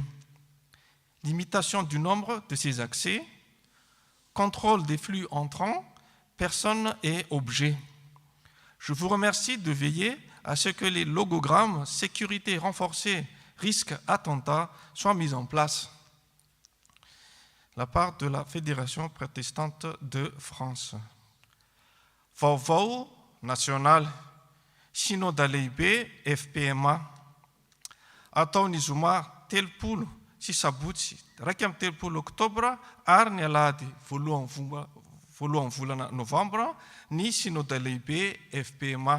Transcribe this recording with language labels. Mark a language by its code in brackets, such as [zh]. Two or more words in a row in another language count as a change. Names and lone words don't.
[fr] Limitation du nombre de ces accès, contrôle des flux entrants, personnes et objets. Je vous remercie de veiller à ce que les logogrammes sécurité renforcée risque attentat soient mis en place. La part de la Fédération protestante de France. [mg] Vauvau national, Synodaleibé FPMA. Atao ny zoma telopolo sy sabotsy raika amin'ny telopolo Oktobra ary ny Alahady voalohan'ny volana Novambra ny Synodaleibé FPMA.